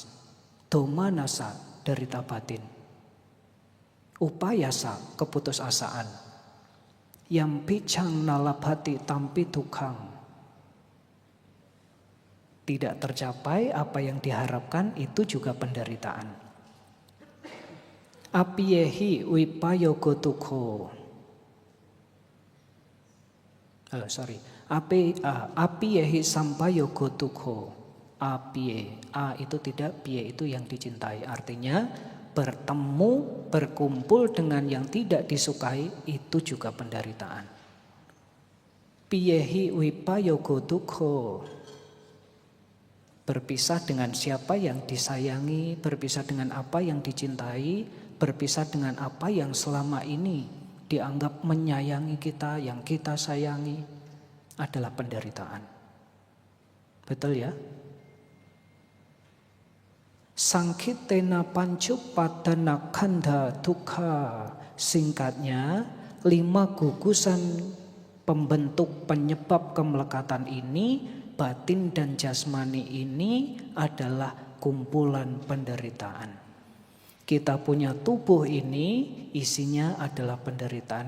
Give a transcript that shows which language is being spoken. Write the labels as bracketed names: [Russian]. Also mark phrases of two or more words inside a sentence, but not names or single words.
[Indonesian] Domanasa, derita batin. Upayasa, keputusasaan. [Pali] Yampicang nalabhati tampi tukang. [Indonesian] Tidak tercapai apa yang diharapkan, itu juga penderitaan. [Pali] Apiyehi wipayogo tukho. Apiyehi sampayogo tukho. Apiye, [Indonesian] a itu tidak, piye itu yang dicintai. Artinya bertemu, berkumpul dengan yang tidak disukai, itu juga penderitaan. [Pali] Piyehi wipayogo tukho. [Indonesian] Berpisah dengan siapa yang disayangi, berpisah dengan apa yang dicintai, berpisah dengan apa yang selama ini dianggap menyayangi kita, yang kita sayangi, adalah penderitaan. Betul ya? [Pali] Sangkitena pancupadana khandha dukha. [Indonesian] Singkatnya, 5 gugusan pembentuk penyebab kemelekatan ini, batin dan jasmani ini adalah kumpulan penderitaan. Kita punya tubuh ini isinya adalah penderitaan.